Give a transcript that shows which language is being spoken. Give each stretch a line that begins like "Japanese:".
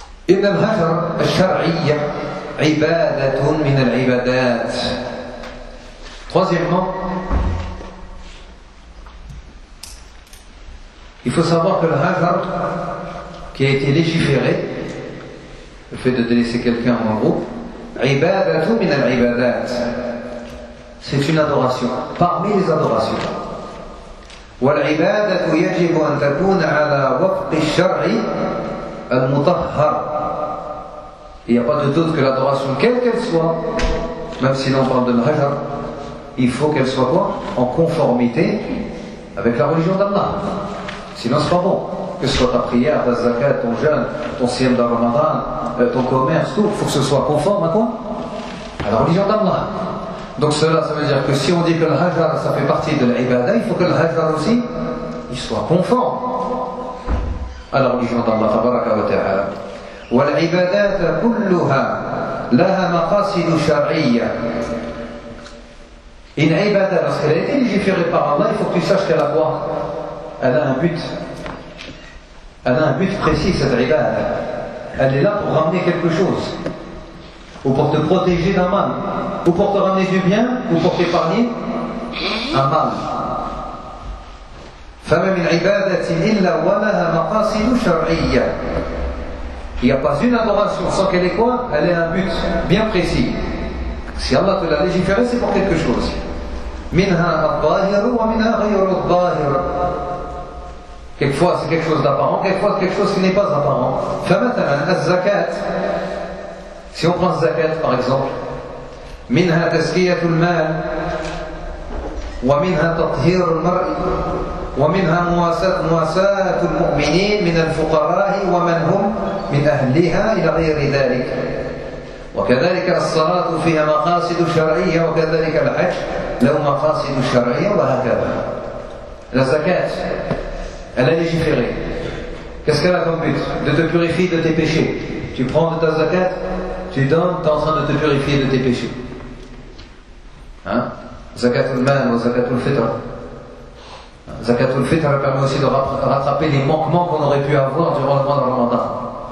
Arabic: إن الهجر الشرعي عبادة من العبادات.
French: Troisièmement, il faut savoir que le hajar qui a été légiféré, le fait de délaisser quelqu'un en groupe,
Arabic: عبادة من العبادات,
French: c'est une adoration parmi les adorations.
Arabic: والعبادة يجب أن تكون على وفق الشرع المطهر.
French: Il n'y a pas de doute que l'adoration, quelle qu'elle soit, même si l'on parle de l'hajar, il faut qu'elle soit quoi ? En conformité avec la religion d'Allah. Sinon, ce n'est pas bon. Que ce soit ta prière, ta zakat, ton jeûne, ton siyam de Ramadan, ton commerce, tout, il faut que ce soit conforme à quoi ? À la religion d'Allah. Donc cela, ça veut dire que si on dit que l'hajar, ça fait partie de l'ibada, il faut que l'hajar aussi, il soit conforme à la religion d'Allah.
Arabic: Tabaraka wa ta'ala. والعبادات كلها لها مقاصد شرعية. إن عبادة لصلاة الجفير بالله،
French: il faut que tu saches qu'elle a quoi. Elle a un but. Elle a un but précis cette ibada. Elle est là pour ramener quelque chose, ou pour te protéger d'un mal, ou pour te ramener du bien, ou pour t'épargner un mal.
Arabic: فما من عبادة إلا ولها مقاصد شرعية.
French: Il n'y a pas une adoration sans qu'elle ait quoi ? Elle ait un but bien précis. Si Allah te l'a légiféré, c'est pour quelque chose.
Arabic: Minha al-dahir wa minha ghayr al-dahir.
French: Quelquefois c'est quelque chose d'apparent, quelquefois c'est quelque chose qui n'est pas apparent.
Arabic: Famathalan al-zakat.
French: Si on prend zakat par exemple,
Arabic: minha taskiyatu al-mal wa minha tathhir al-mar'i. ومنها مواساة المؤمنين من الفقراء ومن هم من أهلها إلى غير ذلك وكذلك الصلاة فيها مقاصد شرعية وكذلك الحج له مقاصد شرعية وهكذا.
French: La zakat, elle est légiférée. Qu'est-ce qu'elle a comme but ? De te purifier de tes péchés. Tu prends de ta zakat, tu donnes, tu es en train de te purifier de tes péchés. Zakatul Mal ou Zakatul Fitr. Zakatul Fitr permet aussi de rattraper les manquements qu'on aurait pu avoir durant le mois de Ramadan.